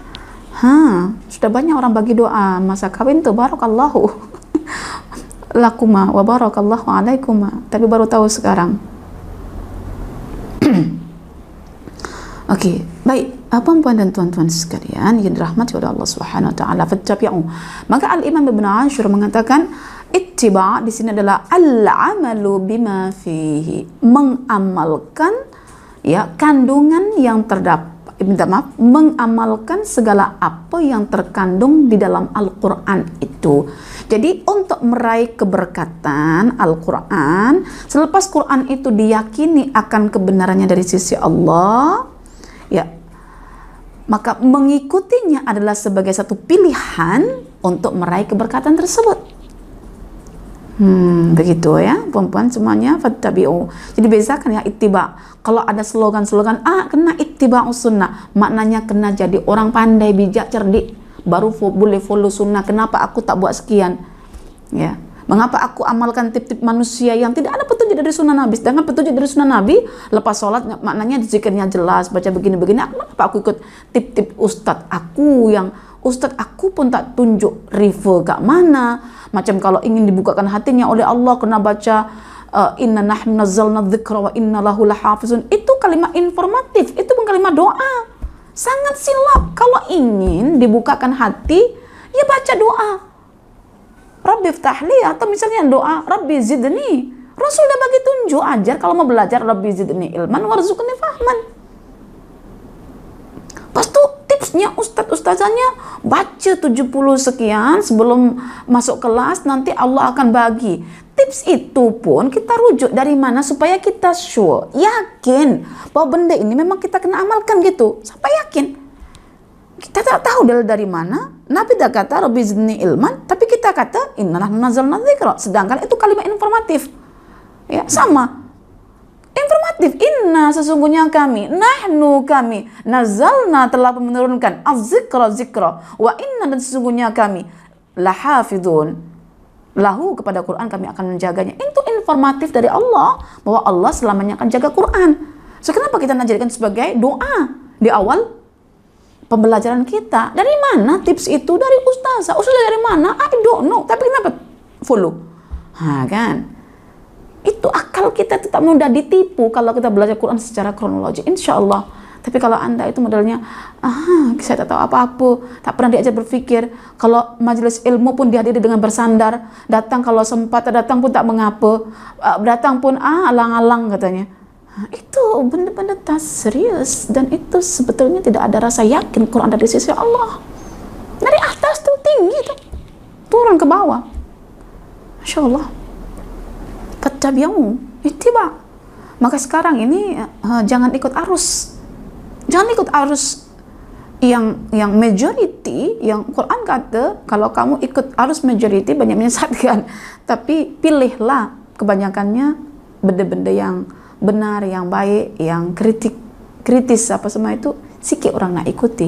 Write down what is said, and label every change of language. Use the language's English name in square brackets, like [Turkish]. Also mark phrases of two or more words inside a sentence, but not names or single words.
[Malay] Sudah banyak orang bagi doa masa kawin tuh, [Arabic] بارك الله لكما و بارك الله عليكما. [Malay] Tapi baru tahu sekarang. Oke, baik, puan-puan dan tuan-tuan sekalian yang dirahmati oleh [Arabic] الله سبحانه و تعالى, [Malay] fattabi'u. Maka Al-Imam Ibnu Asyur mengatakan ittiba di sini adalah [Arabic] العمل بما فيه, [Malay] mengamalkan ya kandungan yang terdapat, mengamalkan segala apa yang terkandung di dalam Al-Quran itu. Jadi untuk meraih keberkatan Al-Quran, selepas Quran itu diyakini akan kebenarannya dari sisi Allah, ya, maka mengikutinya adalah sebagai satu pilihan untuk meraih keberkatan tersebut. Begitu ya, perempuan semuanya, fattabi'u. Jadi bezakan ya ittiba. Kalau ada slogan-slogan, kena [Arabic] اتباع السنة, [Malay] maknanya kena jadi orang pandai, bijak, cerdik, baru boleh follow sunnah. Kenapa aku tak buat sekian? Ya. Mengapa aku amalkan tip-tip manusia yang tidak ada petunjuk dari sunnah Nabi? Sedangkan petunjuk dari sunnah Nabi, lepas sholat maknanya zikirnya jelas, baca begini-begini. Kenapa aku ikut tip-tip ustadz? Aku yang Ustadz aku pun tak tunjuk refer kat mana. Macam kalau ingin dibukakan hatinya oleh Allah, kena baca [Arabic] إنا نحن نزلنا الذكر و إنا له لحافظون. [Malay] Itu kalimat informatif, itu bukan kalimat doa. Sangat silap. Kalau ingin dibukakan hati, ya baca doa [Arabic] رب افتح لي, [Malay] atau misalnya doa [Arabic] رب زدني. [Malay] Rasul dah bagi tunjuk, ajar kalau mau belajar [Arabic] رب زدني علما وارزقني فهما. [Malay] Pas tu tipsnya ustazahnya baca 70 sekian sebelum masuk kelas, nanti Allah akan bagi. Tips itu pun kita rujuk dari mana supaya kita sure, yakin bahwa benda ini memang kita kena amalkan gitu. Sampai yakin. Kita tak tahu dari mana. Nabi dah kata [Arabic] رب زدني علما, [Malay] tapi kita kata [Arabic] إنا نحن نزلنا الذكر. [Malay] Sedangkan itu kalimat informatif. Ya, sama. Informatif, inna sesungguhnya kami, nahnu kami, nazalna telah menurunkan, az-zikra zikra, [Arabic] و إنا [Malay] dan sesungguhnya kami, lahafidun, lahu kepada Quran kami akan menjaganya. Itu informatif dari Allah, bahwa Allah selamanya akan jaga Quran. So, kenapa kita nak jadikan sebagai doa di awal pembelajaran kita? Dari mana tips itu? Dari ustazah. Ustazah dari mana? [English] I don't know. [Malay] Tapi kenapa follow? Kan? Itu akal kita tetap mudah ditipu kalau kita belajar Quran secara kronologi, [Arabic] إن شاء الله. [Malay] Tapi kalau anda itu modelnya, saya tak tahu apa-apa, tak pernah diajar berpikir, kalau majelis ilmu pun dihadiri dengan bersandar, datang kalau sempat, datang pun tak mengapa, datang pun alang-alang katanya. Itu benda-benda tak serius, dan itu sebetulnya tidak ada rasa yakin Quran dari sisi Allah. Dari atas tuh tinggi tuh, turun ke bawah, [Arabic] ما شاء الله. فاتبعوا، اتباع. [Malay] Maka sekarang ini jangan ikut arus. Jangan ikut arus yang majority, yang Quran kata kalau kamu ikut arus majority banyak menyesatkan. Tapi pilihlah kebanyakannya benda-benda yang benar, yang baik, yang kritis apa semua itu sikit orang nak ikuti.